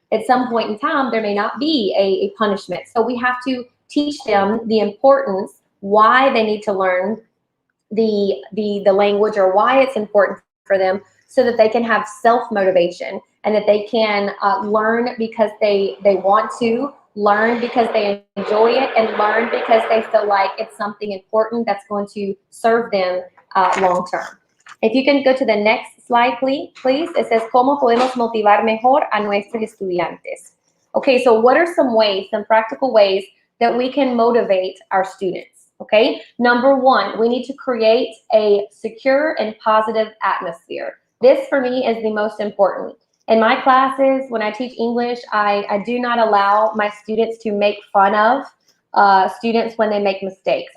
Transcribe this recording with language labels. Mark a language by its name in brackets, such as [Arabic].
[English] At some point in time, there may not be a punishment. So we have to teach them the importance, why they need to learn the language, or why it's important for them, so that they can have self-motivation, and that they can learn because they want to, learn because they enjoy it, and learn because they feel like it's something important that's going to serve them long term. If you can go to the next slide, please. It says, [Spanish] ¿Cómo podemos motivar mejor a nuestros estudiantes? [English] Okay, so what are some ways, some practical ways that we can motivate our students? Okay, number one, we need to create a secure and positive atmosphere. This for me is the most important. In my classes, when I teach English, I do not allow my students to make fun of students when they make mistakes.